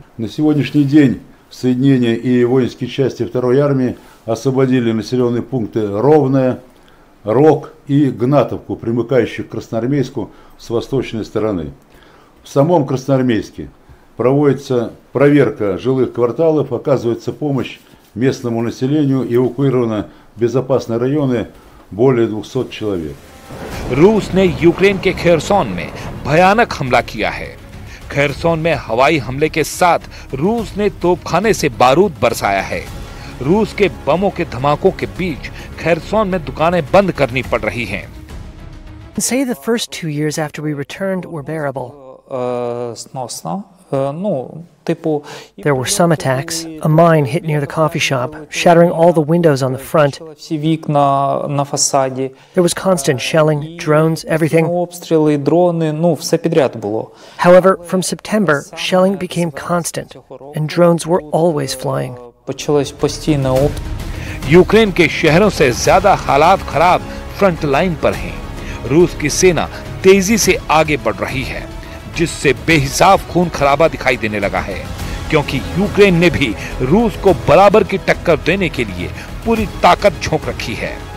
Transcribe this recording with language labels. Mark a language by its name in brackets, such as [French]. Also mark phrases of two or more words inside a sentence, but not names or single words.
[Russian] На сегодняшний день соединения и воинские части 2-й армии освободили населенные пункты Ровное, Рог и Гнатовку, примыкающих к Красноармейску с восточной стороны. В самом Красноармейске проводится проверка жилых кварталов, оказывается помощь местному населению, эвакуировано в безопасные районы более 200 человек. [Hindi] रूस ने यूक्रेन के खेरसोन में भयानक हमला किया है। खेरसोन में हवाई हमले के साथ रूस ने तोपखाने से बारूद बरसाया है। रूस के बमों के धमाकों के बीच खेरसोन में दुकानें बंद करनी पड़ रही हैं। [English] Say the first 2 years after we returned were bearable. There were some attacks. A mine hit near the coffee shop, shattering all the windows on the front. There was constant shelling, drones, everything. However, from September, shelling became constant, and drones were always flying. [Hindi] यूक्रेन के शहरों से ज्यादा हालात खराब फ्रंट लाइन पर हैं। रूस की सेना तेजी से आगे बढ़ रही है, जिससे बेहिसाब खून खराबा दिखाई देने लगा है, क्योंकि यूक्रेन ने भी रूस को बराबर की टक्कर देने के लिए पूरी ताकत झोंक रखी है।